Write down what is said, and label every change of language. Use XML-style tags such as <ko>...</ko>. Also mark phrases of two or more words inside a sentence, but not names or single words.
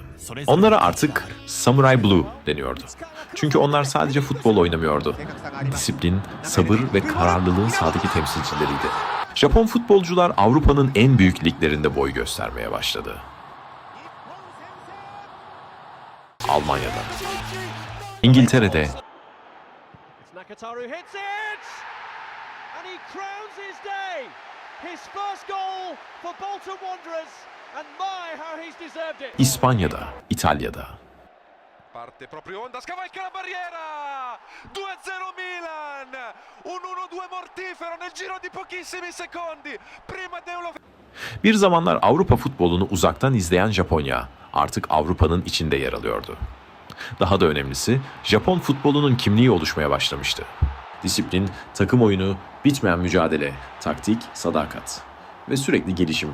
<tr>Onlara artık</tr> <en>Samurai Blue</en> <tr>deniyordu. Çünkü onlar sadece futbol oynamıyordu. Disiplin, sabır ve kararlılığın sahadaki temsilcileriydi. Japon futbolcular Avrupa'nın en büyük liglerinde boy göstermeye başladı. Almanya'da, İngiltere'de,</tr> <en>Nakataru hits it! And he crowns his day! his first goal for Bolton Wanderers, and my how he's deserved it.</en> <tr>İspanya'da, İtalya'da,</tr> <it>Parte proprio Onda, scavalca la barriera! 2-0 Milan! Un 1-2 mortifero nel giro di pochissimi secondi! Prima Deulofeu...</it> <tr>bir zamanlar Avrupa futbolunu uzaktan izleyen Japonya artık Avrupa'nın içinde yer alıyordu. Daha da önemlisi Japon futbolunun kimliği oluşmaya başlamıştı. Disiplin, takım oyunu, bitmeyen mücadele, taktik, sadakat ve sürekli gelişim.</tr>